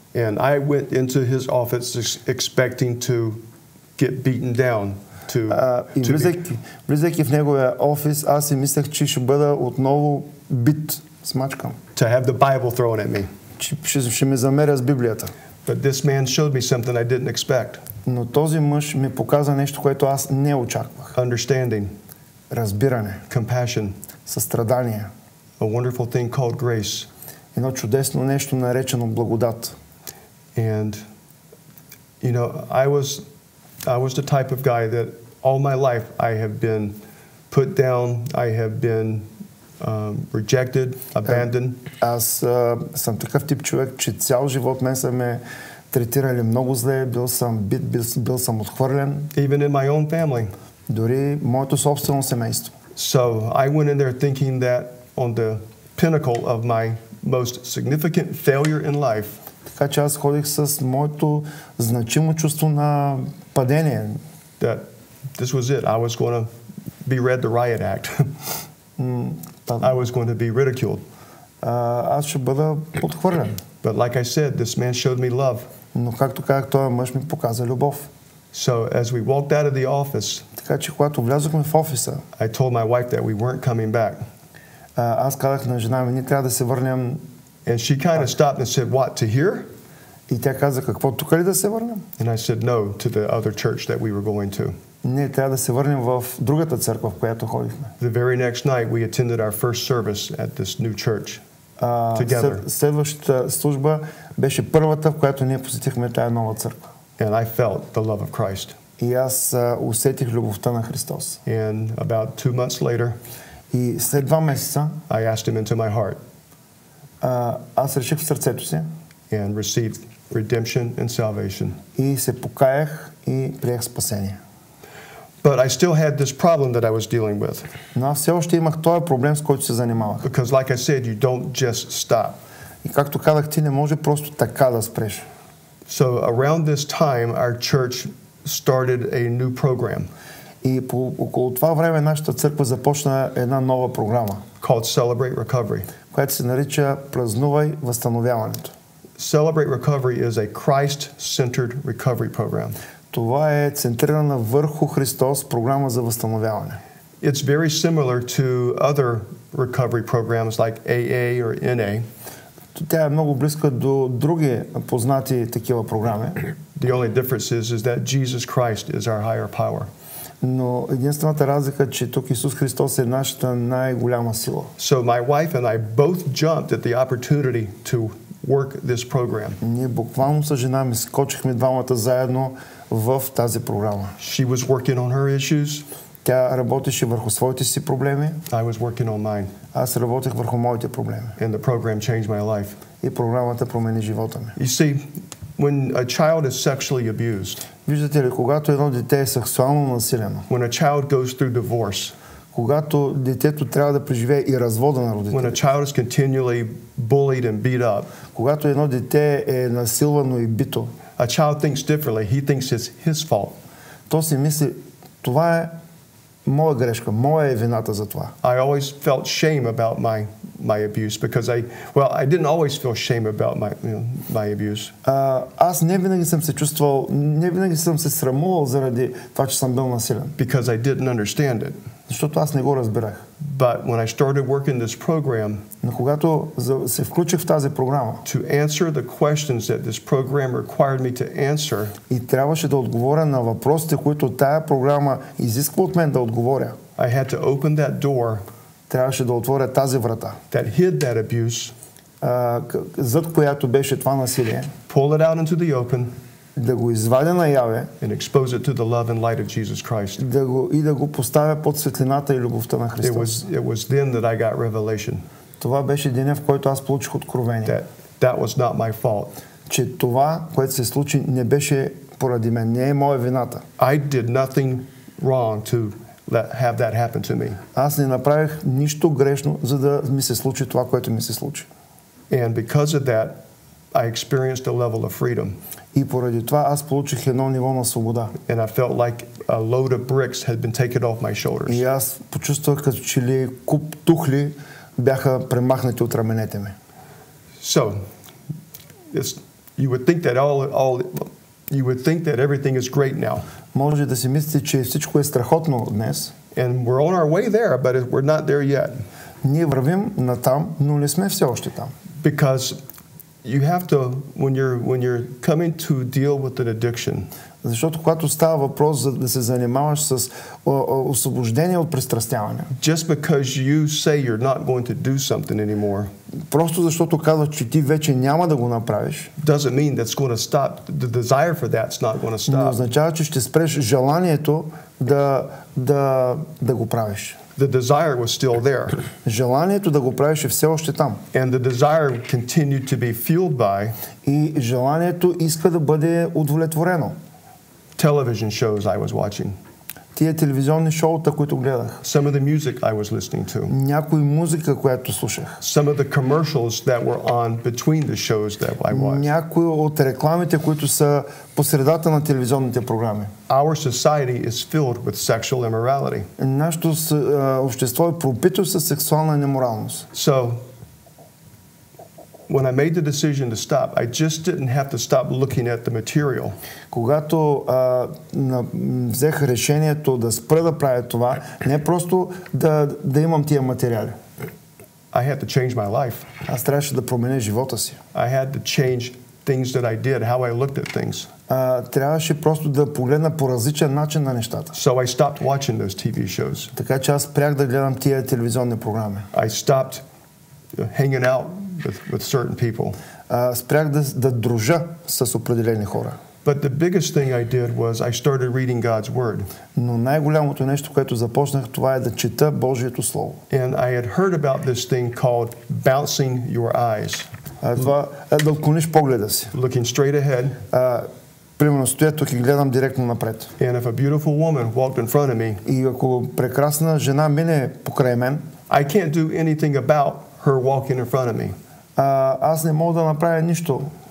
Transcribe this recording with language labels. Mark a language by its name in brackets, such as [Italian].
[English] And I went into his office expecting to get beaten down. [Bulgarian] И влизайки в неговия офис, аз си мислех, че ще бъда отново бит, смачкан. [English] To have the Bible thrown at me. [Bulgarian] Ще ме замеря с Библията. [English] But this man showed me something I didn't expect. [Bulgarian] Но този мъж ми показа нещо, което аз не очаквах. [English] Understanding. [Bulgarian] Разбиране. [English] Compassion. [Bulgarian] Състрадание. [English] A wonderful thing called grace. [Bulgarian] Едно чудесно нещо, наречено благодат. [English] And you know, I was the type of guy that all my life I have been put down, I have been rejected, abandoned. [Bulgarian] Аз съм такъв тип човек, че цял живот мен са ме третирали много зле, бил съм бит, бил съм отхвърлен. [English] Even in my own family. [Bulgarian] Дори моето собствено семейство. [English] So I went in there thinking that on the pinnacle of my most significant failure in life. [Bulgarian] Така че аз ходих с моето значимо чувство на падение. [English] That this was it. I was going to be read the riot act. I was going to be ridiculed. [Bulgarian] Аз ще бъда отхвърлен. [English] But like I said, this man showed me love. [Bulgarian] Но както казах, този мъж ми показа любов. [English] So as we walked out of the office, [Bulgarian] така че когато влязохме в офиса, [English] I told my wife that we weren't coming back. [Bulgarian] Аз казах на жена ми, ние трябва да се върнем. [English] And she kind of stopped and said, "What, to here?" [Bulgarian] И тя каза, какво, тук ли да се върнем? [English] And I said no to the other church that we were going to. [Bulgarian] Ние трябва да се върнем в другата църква, в която ходихме. [English] The very next night we attended our first service at this new church. [Bulgarian] Следващата служба беше първата, в която ние посетихме тая нова църква. [English] And I felt the love of Christ. [Bulgarian] И аз усетих любовта на Христос. [English] And about 2 months later, [Bulgarian] и след 2 месеца, [English] I asked him into my heart. [Bulgarian] Аз реших в сърцето си. [English] And received redemption and salvation. [Bulgarian] И се покаях и приех спасение. [English] But I still had this problem that I was dealing with. [Bulgarian] Но аз все още имах този проблем, с който се занимавах. [English] Because like I said, you don't just stop. [Bulgarian] И както казах, ти не може просто така да спреш. [English] So around this time, our church started a new program. [Bulgarian] И около това време нашата църква започна една нова програма. [English] Called Celebrate Recovery. [Bulgarian] Която се нарича Празнувай, възстановяването. [English] Celebrate Recovery is a Christ-centered recovery program. [Bulgarian] Това е центрирана върху Христос програма за възстановяване. [English] It's very similar to other recovery programs like AA or NA. [Bulgarian] Тя е много близка до други познати такива програми. [English] The only difference is that Jesus Christ is our higher power. [Bulgarian] Но единствената разлика е, че тук Исус Христос е нашата най-голяма сила. [English] So my wife and I both jumped at the opportunity to work this program. [Bulgarian] Ние буквално с жена ми скочихме двамата заедно в тази програма. [English] She was working on her issues. [Bulgarian] Тя работеше върху своите си проблеми. [English] I was working on mine. [Bulgarian] Аз работех върху моите проблеми. [English] And the program changed my life. [Bulgarian] И програмата промени живота ми. [English] You see, when a child is sexually abused, [Bulgarian] виждате ли, когато едно дете е сексуално насилено, [English] when a child goes through divorce, [Bulgarian] когато детето трябва да преживее и развода на родителите, [English] when a child is continually bullied and beat up, [Bulgarian] когато едно дете е насилвано и бито, [English] a child thinks differently. He thinks it's his fault. [Bulgarian] То си мисли, това е моя грешка, моя е вината за това. [English] I always felt shame about my abuse because I didn't always feel shame about my abuse. [Bulgarian] Аз не винаги съм се чувствал, не винаги съм се срамувал заради това, че съм бил насилен. [English] Because I didn't understand it. [Bulgarian] Защото аз не го разбирах. [English] But when I started working this program, [Bulgarian] но когато се включих в тази програма, [English] to answer the questions that this program required me to answer, [Bulgarian] и трябваше да отговоря на въпросите, които тая програма изисква от мен да отговоря, [English] I had to open that door, [Bulgarian] трябваше да отворя тази врата, [English] that hid that abuse, [Bulgarian] зад която беше това насилие, [English] pull it out into the open, [Bulgarian] да го извадя наяве, [English] and expose it to the love and light of Jesus Christ. [Bulgarian] Да го поставя под светлината и любовта на Христос. [English] It was then that I got revelation. [Bulgarian] Това беше деня, в който аз получих откровение. [English] That was not my fault. [Bulgarian] Че това, което се случи, не беше поради мен, не е моя вината. [English] I did nothing wrong to have that happen to me. [Bulgarian] Аз не направих нищо грешно, за да ми се случи това, което ми се случи. [English] And because of that, I experienced a level of freedom. [Bulgarian] И поради това аз получих едно ниво на свобода. [English] And I felt like a load of bricks had been taken off my shoulders. [Bulgarian] И аз почувствах, като че ли куп тухли бяха премахнати от раменете ми. [English] So, you would think that you would think that everything is great now. [Bulgarian] Може да си мислите, че всичко е страхотно днес. [English] And we're on our way there, but we're not there yet. [Bulgarian] Ние вървим натам, но не сме все още там. [English] Because you have to, when you're coming to deal with an addiction, [Bulgarian] защото когато става въпрос за да се занимаваш с освобождение от пристрастяване, [English] just because you say you're not going to do something anymore, [Bulgarian] просто защото казваш, че ти вече няма да го направиш, [English] doesn't mean that's going to stop. The desire for that's not going to stop. [Bulgarian] Не означава, че ще спреш желанието да го правиш. [English] The desire was still there. [Bulgarian] Желанието да го правиш е все още там. [English] And the desire continued to be fueled by, [Bulgarian] и желанието иска да бъде удовлетворено. [English] Television shows I was watching. [Bulgarian] Тия телевизионни шоута, които гледах. [English] Some of the music I was listening to. [Bulgarian] Някои музика, която слушах. [English] Some of the commercials that were on between the shows that I watched. [Bulgarian] Някои от рекламите, които са по средата на телевизионните програми. [English] Our society is filled with sexual immorality. [Bulgarian] Нашето общество е пропито със сексуална неморалност. [English] So, when I made the decision to stop, I just didn't have to stop looking at the material. [Bulgarian] Когато взех решението да спра да правя това, не просто да имам тия материали. [English] I had to change my life. [Bulgarian] Аз трябваше да променя живота си. [English] I had to change things that I did, how I looked at things. [Bulgarian] Трябваше просто да погледна по различен начин на нещата. [English] So I stopped watching those TV shows. [Bulgarian] Така че аз спрях да гледам тия телевизионни програми. [English] I stopped hanging out with certain people. [Bulgarian] Спрях да дружа с определени хора. [English] But the biggest thing I did was I started reading God's word. [Bulgarian] Но най-голямото нещо, което започнах, това е да чета Божието слово. [English] And I had heard about this thing called bouncing your eyes. [Bulgarian] Това да отклониш погледа си. [English] Looking straight ahead. [Bulgarian] Примерно стоя тук и гледам директно напред. [English] And if a beautiful woman walked in front of me, [Bulgarian] и ако прекрасна жена мине покрай мен, [English] I can't do anything about her walking in front of me. [Bulgarian] Аз не мога да направя нищо.